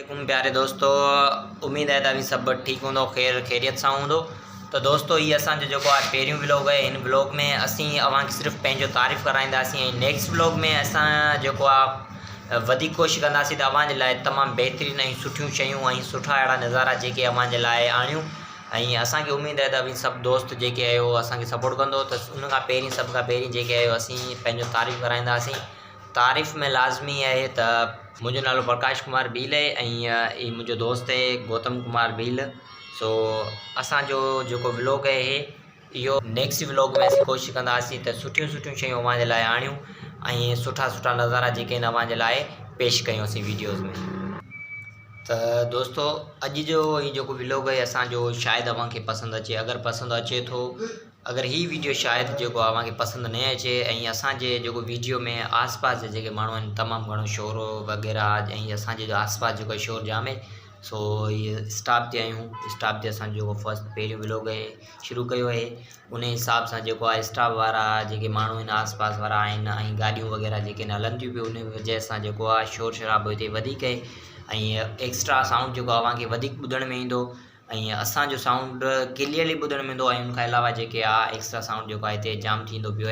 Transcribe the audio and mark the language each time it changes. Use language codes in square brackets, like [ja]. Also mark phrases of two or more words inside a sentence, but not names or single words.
[ur] वालेकुम प्यारे दोस्तों। [sd] उम्मीद है तभी सब ठीक होंदो, खैर खैरियत सां होंदो। तो दोस्तों ये असांजो जेको आहे पहिरियों व्लॉग है। इन व्लॉग में असीं अवांखे सिर्फ़ु पंहिंजो तारीफ़ कराईंदासीं ऐं [en] next vlog [sd] में असां जेको आहे वधीक कोशिशि कंदासीं त अव्हांजे लाइ तमामु बहितरीन ऐं सुठियूं शयूं ऐं सुठा अहिड़ा नज़ारा जेके अव्हांजे लाइ आणियूं। ऐं असांखे उम्मीद है त सभु दोस्त जेके आहियो असांखे सपोर्ट कंदो। त उन खां पहिरीं सभ खां पहिरीं जेके आहियो असीं पंहिंजो तारीफ़ कराईंदासीं। तारीफ़ में लाज़मी है त मुझो नालो प्रकाश कुमार भील है ऐं ई मुझो दोस्त है गौतम कुमार भील। सो असांजो जेको व्लॉग है इहो [en] next vlog [sd] में असीं कोशिशि कंदासीं त सुठियूं सुठियूं शयूं अव्हांजे लाइ आणियूं ऐं सुठा सुठा नज़ारा जेके आहिनि अव्हांजे लाइ पेश कयूं असीं वीडियोज़ में। तो दोस्तों अॼु जो ये जो व्लॉग है असांजो शायद अव्हांखे पसंद अचे। अगर पसंद अचे तो अगर ही वीडियो शायद जो अव्हांखे पसंद न अचे ऐं असांजे जेको वीडियो में आस पास जे जेके माण्हू आहिनि तमामु घणो शोर वग़ैरह ऐं असांजे जो आस पास जेको शोर जाम है। सो ये स्टाफ ते आहियूं। स्टाफ ते असांजो जेको फर्स्ट पहिरियों व्लॉग है शुरू कयो है। उन हिसाब सां जेको आहे स्टाफ वारा जेके माण्हू आहिनि आस पास वारा आहिनि ऐं गाॾियूं वग़ैरह जेके हलनि थियूं पियूं उन वजह सां जेको आहे शोर शराबो हिते वधीक आहे ऐं [en] extra sound [sd] जेको अव्हांखे वधीक ॿुधण में ईंदो ऐं असांजो साउंड क्लियरली ॿुधण में ईंदो ऐं उनखां अलावा जेके आहे [en] extra sound [sd] जेको आहे हिते जाम थींदो पियो आहे।